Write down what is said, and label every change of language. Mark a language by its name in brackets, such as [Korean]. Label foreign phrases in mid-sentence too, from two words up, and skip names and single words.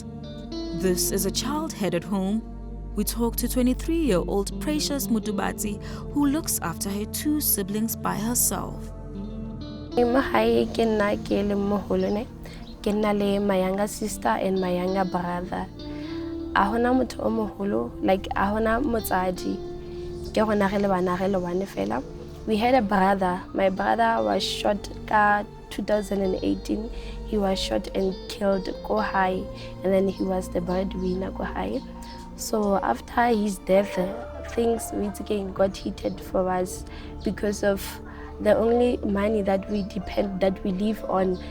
[English] This is a child-headed home. We talked to 23-year-old Precious Mutubati, who looks after her two siblings by herself. My younger sister and my younger brother. [Northern Sotho] Ahona motho o moholo, like ahona motsadi. Ke gona ge le bana ge le bane fela. [English] We had a brother. My brother was shot in 2018. He was shot and killed go high, and then he was the breadwinner go high. So after his death, things once again got heated for us because of the only money that we live on.